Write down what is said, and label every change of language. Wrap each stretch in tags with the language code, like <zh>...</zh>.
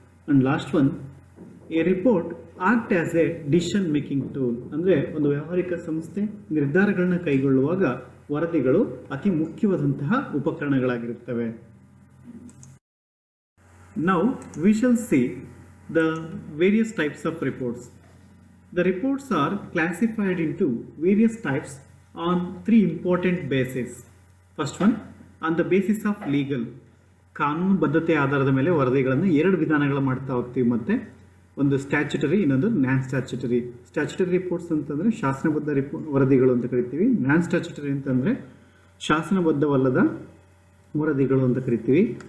<en>And last one, a report act as a decision making tool.</en> <kn>ಅಂದರೆ ಒಂದು ವ್ಯಾವಹಾರಿಕ ಸಂಸ್ಥೆ ನಿರ್ಧಾರಗಳನ್ನ ಕೈಗೊಳ್ಳುವಾಗ ವರದಿಗಳು ಅತಿ ಮುಖ್ಯವಾದಂತಹ ಉಪಕರಣಗಳಾಗಿರುತ್ತವೆ.</kn> <en>Now we shall see the various types of reports. The reports are classified into various types on three important bases. First one, on the basis of legal.</en> <kn>ಕಾನೂನು ಬದ್ಧತೆ ಆಧಾರದ ಮೇಲೆ ವರದಿಗಳನ್ನು ಎರಡು ವಿಧಾನಗಳು ಮಾಡ್ತಾ ಹೋಗ್ತೀವಿ. ಮತ್ತು ಒಂದು ಸ್ಟ್ಯಾಚ್ಯುಟರಿ, ಇನ್ನೊಂದು ನಾನ್ ಸ್ಟ್ಯಾಚ್ಯುಟರಿ. ಸ್ಟ್ಯಾಚ್ಯುಟರಿ ರಿಪೋರ್ಟ್ಸ್ ಅಂತಂದರೆ ಶಾಸನಬದ್ಧ ವರದಿಗಳು ಅಂತ ಕರಿತೀವಿ. ನಾನ್ ಸ್ಟ್ಯಾಚ್ಯುಟರಿ ಅಂತಂದರೆ ಶಾಸನಬದ್ಧವಲ್ಲದ ವರದಿಗಳು ಅಂತ ಕರಿತೀವಿ.</kn>